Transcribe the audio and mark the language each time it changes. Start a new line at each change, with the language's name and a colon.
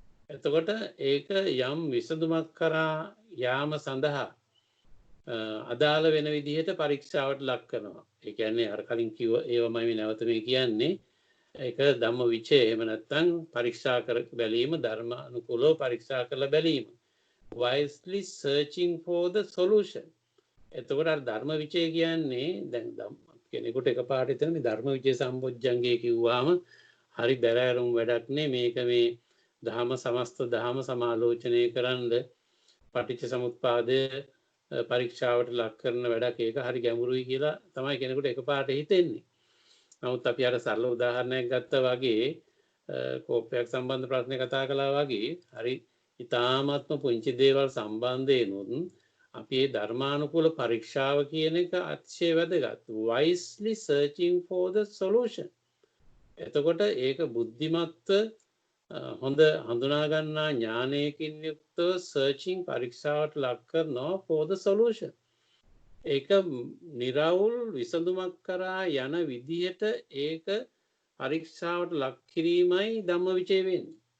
Sinhala: එතකොට ඒක යම් විසඳුමක් කරා යාම සඳහා අදාළ වෙන විදිහට පරීක්ෂාවට ලක් කරනවා. ඒ කියන්නේ අර කලින් කිව්ව ඒවමයි නැවත මේ කියන්නේ ඒක ධම්ම විචය එහෙම නැත්නම් පරීක්ෂා කර බැලීම ධර්ම අනුකූලව පරීක්ෂා කරලා බැලීම.
English: wisely searching for the solution.
Sinhala: එතකොට අර ධර්ම විචය කියන්නේ දැන් කෙනෙකුට එකපාරට එතන මේ ධර්ම විචය සම්බොජ්ජංගේ කිව්වාම හරි බැරෑරුම් වැඩක් නේ මේක මේ දහම සමස්ත දහම සමාලෝචනය කරන්න පටිච්ච සමුප්පාදය පරීක්ෂාවට ලක් කරන වැඩක් ඒක හරි ගැඹුරුයි කියලා තමයි කෙනෙකුට එකපාරට හිතෙන්නේ. නමුත් අපි අර සරල උදාහරණයක් ගත්තා වගේ කෝපයක් සම්බන්ධ ප්‍රශ්න කතා කළා වගේ හරි ඉතාමත්ම පුංචි දේවල් සම්බන්ධයෙන්ුත් අපි මේ ධර්මානුකූල පරීක්ෂාව කියන එක අතිශය වැදගත්.
English: wisely searching for the solution.
Sinhala: එතකොට ඒක බුද්ධිමත්ව හොඳ හඳුනා ගන්නා ඥානයකින් යුක්තව සර්චින් පරීක්ෂාවට ලක් කරනවා
English: for the solution.
Sinhala: ඒක නිරවුල් විසඳුමක් කරා යන විදිහට ඒක පරීක්ෂාවට ලක් කිරීමයි ධම්මවිචය වෙන්නේ.